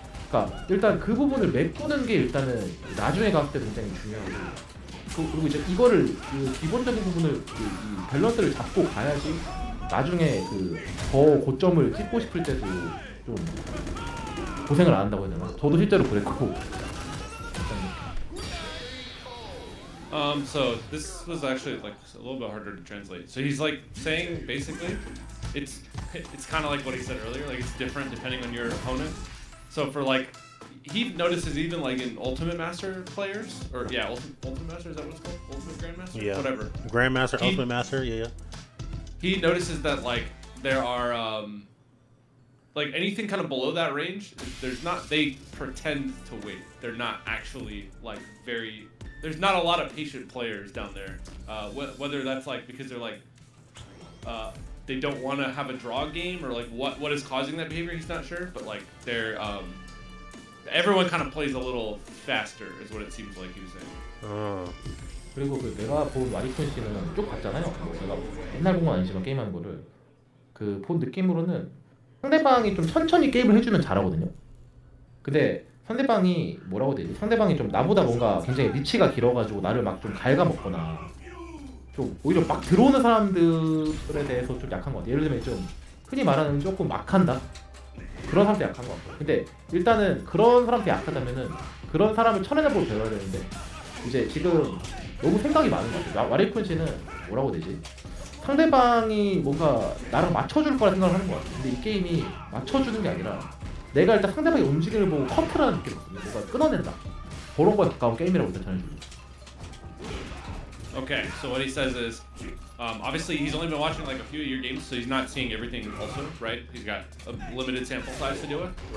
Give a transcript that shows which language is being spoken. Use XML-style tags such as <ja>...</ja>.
<ko>그러니까 일단 그 부분을 메꾸는 게 일단은 나중에 갔을 때 굉장히 중요하고 그리고 이제 이거를 그 기본적인 부분을 이 밸런스를 잡고 가야지 나중에 그 더 고점을 찍고 싶을 때도 좀 고생을 안 한다고 해야 되나? 저도 실제로 그랬고.</ko> <en>So this was actually like a little bit harder to translate. So he's like saying basically, it's kind of like what he said earlier. Like it's different depending on your opponent. So for like, he notices even like in Ultimate Master players, or yeah, Ultimate Master, is that what it's called? Ultimate Grandmaster? Yeah. Whatever. Grandmaster, Ultimate Master, yeah. He notices that like there are like anything kind of below that range, there's not, they pretend to wait. They're not actually like very, there's not a lot of patient players down there. Whether that's like because they're like they don't want to have a draw game or like what is causing that behavior, he's not sure, but like they're everyone kind of plays a little faster is what it seems like he was saying.</en> <ko>그리고 그 내가 본 와리콘 씨는 쭉 봤잖아요. 뭐 내가 옛날 본 건 아니지만 게임하는 거를 그 본 느낌으로는 상대방이 좀 천천히 게임을 해주면 잘하거든요. 근데 상대방이 뭐라고 해야 되지? 상대방이 좀 나보다 뭔가 굉장히 리치가 길어가지고 나를 막 좀 갉아먹거나 좀 오히려 막 들어오는 사람들에 대해서 좀 약한 것 같아요. 예를 들면 좀 흔히 말하는 조금 막한다? 그런 사람도 약한 것 같아요. 근데 일단은 그런 사람한테 약하다면은 그런 사람을 쳐내보고 배워야 되는데 이제 지금 너무 생각이 많은 것 같아요. 와리쿤 씨는 뭐라고 해야 되지? 상대방이 뭔가 나랑 맞춰줄 거라 생각을 하는 것 같아요. 근데 이 게임이 맞춰주는 게 아니라 내가 일단 상대방의 움직임을 보고 커트라는 느낌이거든요. 뭔가 끊어낸다. 그런 거에 가까운 게임이라고 일단 전해주고.</ko> <en>Okay, so what he says is, obviously he's only been watching like a few of your games, so he's not seeing everything also, right? He's got a limited sample size to deal with.</en>